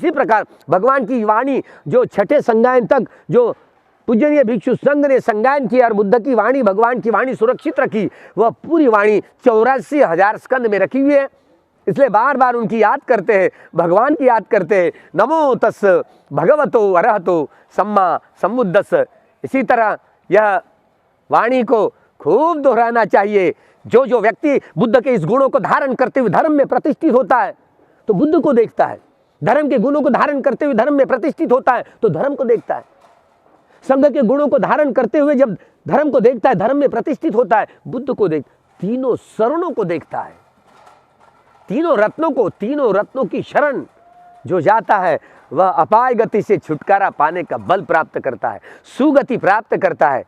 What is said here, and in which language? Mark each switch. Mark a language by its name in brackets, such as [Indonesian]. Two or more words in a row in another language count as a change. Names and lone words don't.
[Hindi] इसी प्रकार भगवान की वाणी जो छठे संगायन तक जो पूजनीय भिक्षु संघ ने संगायन किया और बुद्ध की वाणी, भगवान की वाणी सुरक्षित रखी, वह पूरी वाणी 84,000 स्कंद में रखी हुई है। इसलिए बार बार उनकी याद करते हैं, भगवान की याद करते हैं। [Pali] नमो तस् भगवतो अरहतो सम्मा संबुद्धस्स। [Hindi] इसी तरह यह वाणी को खूब दोहराना चाहिए। जो जो व्यक्ति बुद्ध के इस गुणों को धारण करते हुए धर्म में प्रतिष्ठित होता है तो बुद्ध को देखता है, धर्म के गुणों को धारण करते हुए धर्म में प्रतिष्ठित होता है तो धर्म को देखता है, संघ के गुणों को धारण करते हुए जब धर्म को देखता है, धर्म में प्रतिष्ठित होता है, बुद्ध को देख, तीनों शरणों को देखता है, तीनों रत्नों की शरण जो जाता है वह अपाय गति से छुटकारा पाने का बल प्राप्त करता है, सुगति प्राप्त करता है।